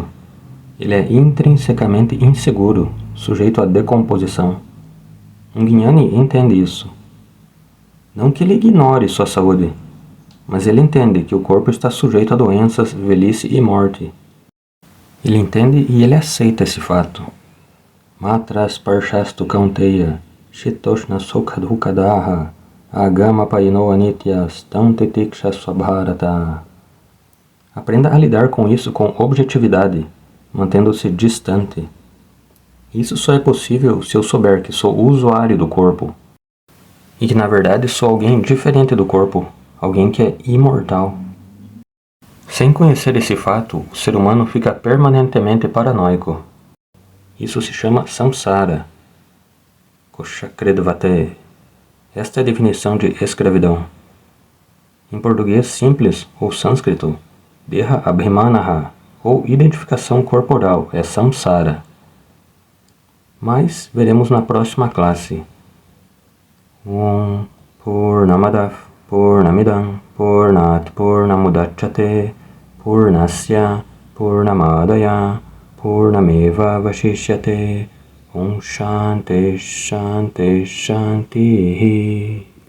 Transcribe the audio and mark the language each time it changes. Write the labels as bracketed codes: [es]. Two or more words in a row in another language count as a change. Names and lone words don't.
[pt] Ele é intrinsecamente inseguro, sujeito à decomposição. Um Jnani entende isso. Não que ele ignore sua saúde, mas ele entende que o corpo está sujeito a doenças, velhice e morte. Ele entende e ele aceita esse fato. [sa] मात्रस् पर्शस्तु कौन्तेय शीतोष्ण सुखदुःखदः आगम पाइनो अनित्यस् तन्तितिक्ष स्वभारत. [pt] Aprenda a lidar com isso com objetividade, mantendo-se distante. Isso só é possível se eu souber que sou usuário do corpo e que na verdade sou alguém diferente do corpo, alguém que é imortal. Sem conhecer esse fato, o ser humano fica permanentemente paranoico. Isso se chama samsara. Koshakredvate. Esta é a definição de escravidão. Em português simples ou sânscrito, [sa] देह अभिमानः, [pt] ou identificação corporal, é samsara. Mas veremos na próxima classe. [sa] ओम् पूर्णमदव् पूर्णमिदं पूर्णात् पूर्णमुदच्यते पूर्णस्य पूर्णमदाय पूर्णमेव वशिष्यते ओम् शान्ति शान्ति शान्ति Shanti